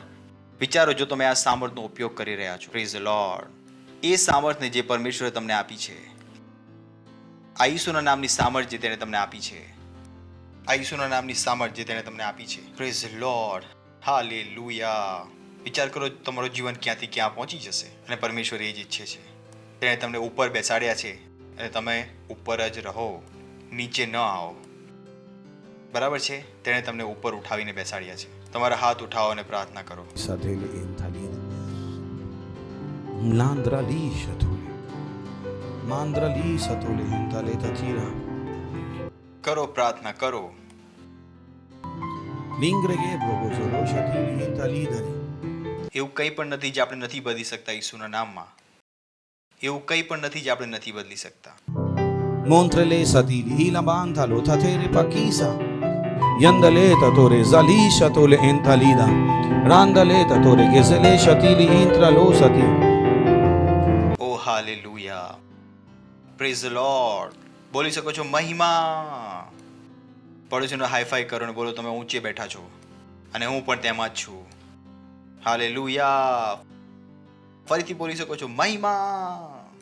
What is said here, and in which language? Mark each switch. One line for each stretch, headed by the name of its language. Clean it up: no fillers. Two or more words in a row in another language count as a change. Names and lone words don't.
Gujarati: વિચારો, જો તમે આ સામર્થનો ઉપયોગ કરી રહ્યા છો,
English: praise the Lord,
Gujarati: એ સામર્થને જે પરમેશ્વરે તમને આપી છે, આ ઈસુના નામની સામર્થ જે તેણે તમને આપી છે, આ ઈસુના નામની સામર્થ જે તેણે તમને આપી છે,
English: praise the Lord,
Gujarati: હાલેલુયા. વિચાર કરો, તમારું જીવન ક્યાંથી ક્યાં પહોંચી જશે. અને પરમેશ્વર એ જ ઈચ્છે છે. તેણે તમને ઉપર બેસાડ્યા છે અને તમે ઉપર જ રહો, નીચે ન આવો. બરાબર છે? તેણે તમને ઉપર ઉઠાવીને બેસાડ્યા છે. તમારા હાથ ઉઠાવો અને પ્રાર્થના કરો. Satele entalida. Landrali shatole. Mandrali satole entale tatira. કરો પ્રાર્થના કરો. Lingrege brogozolo shatili entalidari. એવું કંઈ પણ નથી જે આપણે નથી બદલી શકતા ઈસુના નામમાં. એવું કંઈ પણ નથી જે આપણે નથી બદલી શકતા. Montrele satili la bantalo tatere pakisa. Yandale tatore zali shatole entalida. Randale tatore gezele shatili intralo sati. ઓ હાલેલુયા.
English: praise the Lord.
Gujarati: બોલી શકો છો મહિમા. પડોશીનો હાઈફાઈ કરો ને બોલો તમે ઊંચે બેઠા છો અને હું પણ તેમાં જ છું. હાલેલુયા. ફરીથી બોલી શકો છો મહિમા.